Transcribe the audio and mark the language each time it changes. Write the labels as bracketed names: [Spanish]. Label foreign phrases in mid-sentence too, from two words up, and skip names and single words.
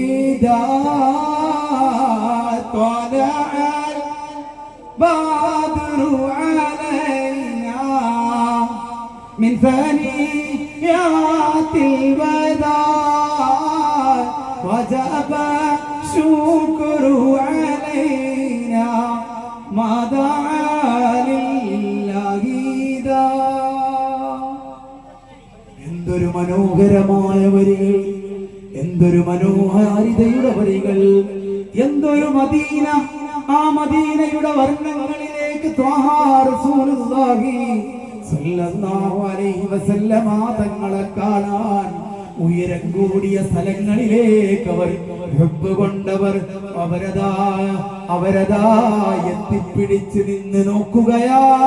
[Arabic] داء طلع البدر علينا من ثنيات الوداع وجب شكر علينا ما دعا لله [Malayalam] എന്തൊരു മനോഹരമായ വരികൾ, എന്തൊരു മനോഹാരിതയുടെ വരികൾ, എന്തൊരു മദീന. ആ മദീനയുടെ വർണ്ണങ്ങളിലേക്ക് ത്വാഹ [Arabic] رسول الله صلى الله عليه وسلم [Malayalam] തങ്ങളെ കാണാൻ ഉയരം കൂടിയ സ്ഥലങ്ങളിലേക്ക് അവർ ഹബ്ബ് കൊണ്ടവർ അവരതാ എത്തിപ്പിടിച്ച് നിന്ന് നോക്കുകയാ.